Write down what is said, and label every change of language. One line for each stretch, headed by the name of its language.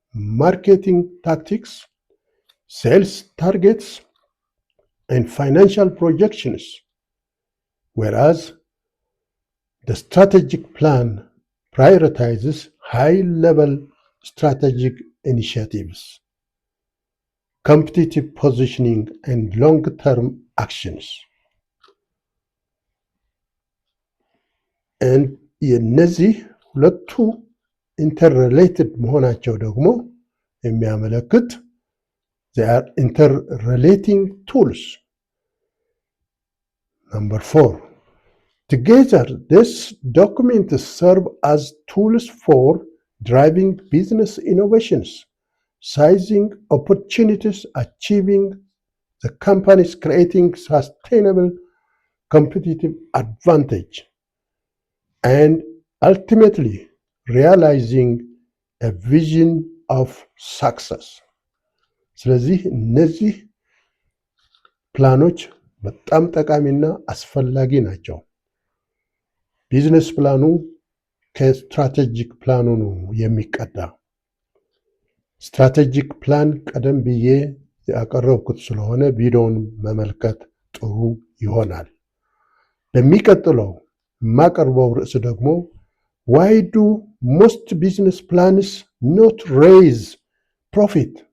English: marketing tactics, sales targets, and financial projections, whereas the strategic plan prioritizes high-level strategic initiatives, competitive positioning, and long-term actions.
Amharic: And የነዚህ ሁለቱ ኢንተርሪሌትድ መሆናቸው ደግሞ የሚያመለክት
English: they are interrelating tools. Number 4, together these documents serve as tools for driving business innovations, sizing opportunities, achieving the company's creating sustainable competitive advantage, and ultimately realizing a vision of success.
Amharic: ስለዚህ እነዚህ ፕላኖች በጣም ጠቃሚና አስፈላጊ ናቸው። ቢዝነስ ፕላኑ ከስትራቴጂክ ፕላኑ ነው የሚቀዳ። ስትራቴጂክ ፕላን ቀደም ብዬ ያቀረብኩት ስለሆነ ቪዲዮውን መመልከት ጥሩ ይሆናል። በሚቀጥለው የማቀርበው ርዕስ ደግሞ
English: why do most business plans not raise profit?